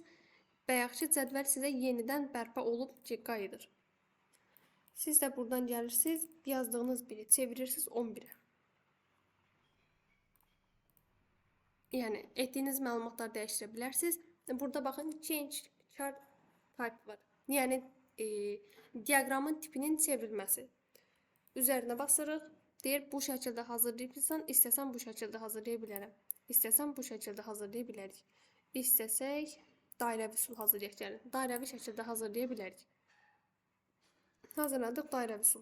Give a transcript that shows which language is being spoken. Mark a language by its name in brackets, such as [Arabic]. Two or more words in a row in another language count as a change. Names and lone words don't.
[Azerbaijani] Bayaqki cədvəl sizə yenidən bərpa olub qayıdır. Siz də buradan gəlirsiniz, yazdığınız biri çevirirsiniz 11-ə. Yəni etdiyiniz məlumatları dəyişdirə bilərsiniz. Burada baxın [English] change chart type [Azerbaijani] var. Yəni diaqramın tipinin çevrilməsi. Üzərinə basırıq. Deyir bu şəkildə hazırlayırsan, istəsən bu şəkildə hazırlaya bilərəm. İstəsən bu şəkildə hazırlaya bilərik. İstəsək dairəvi üsul hazırlayaq gəlin. Dairəvi şəkildə hazırlaya bilərik. Hazırladıq dairəvi üsul.